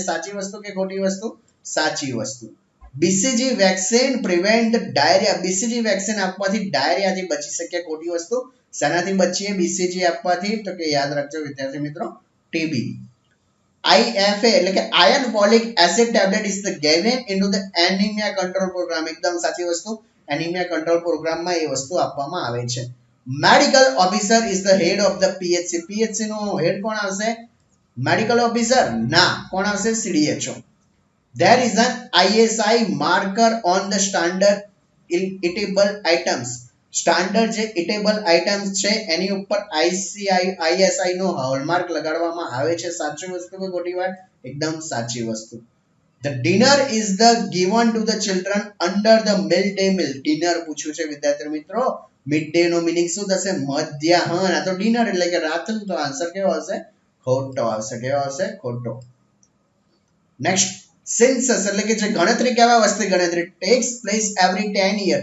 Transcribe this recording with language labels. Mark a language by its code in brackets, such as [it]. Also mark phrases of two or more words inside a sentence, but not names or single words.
[gu] સાચી વસ્તુ કે ખોટી વસ્તુ? સાચી વસ્તુ. [en] BCG vaccine prevent diarrhea. [gu] BCG વેક્સિન આપવાથી ડાયરિયાથી બચી શકીએ. ખોટી વસ્તુ. શેનાથી બચીએ BCG આપવાથી? તો કે યાદ રાખજો વિદ્યાર્થી મિત્રો, [en] TB. IFA [gu] એટલે કે [en] iron folic acid tablet is the given into the anemia control program. [gu] એકદમ સાચી વસ્તુ. [en] anemia control [gu] પ્રોગ્રામમાં એ વસ્તુ આપવામાં આવે છે. [en] medical officer is the head of the PHC. PHC [gu] નો હેડ કોણ આવશે? [en] medical officer? [gu] ના. કોણ આવશે? CDHO. [en] There is an ISI marker on the standard eatable items. [gu] સ્ટાન્ડર્ડ જે [en] eatable items [gu] છે એની ઉપર ISI નો હોલમાર્ક લગાડવામાં આવે છે. સાચી વસ્તુ કે ખોટી વાત? એકદમ સાચી વસ્તુ. [en] The dinner is the given to the children under the midday meal. [gu] ડિનર પૂછ્યું છે વિદ્યાર્થી મિત્રો. [en] mid day [gu] નો મીનિંગ શું થશે? મધ્યાહન. આ તો ડિનર એટલે કે રાતનું. તો આન્સર કેવો આવશે? ખોટો આવશે. કેવો આવશે? ખોટો. નેક્સ્ટ, સેન્સસ એટલે કે જે ગણતરી કહેવાય, વસ્તી ગણતરી, [en] takes place every 10 year.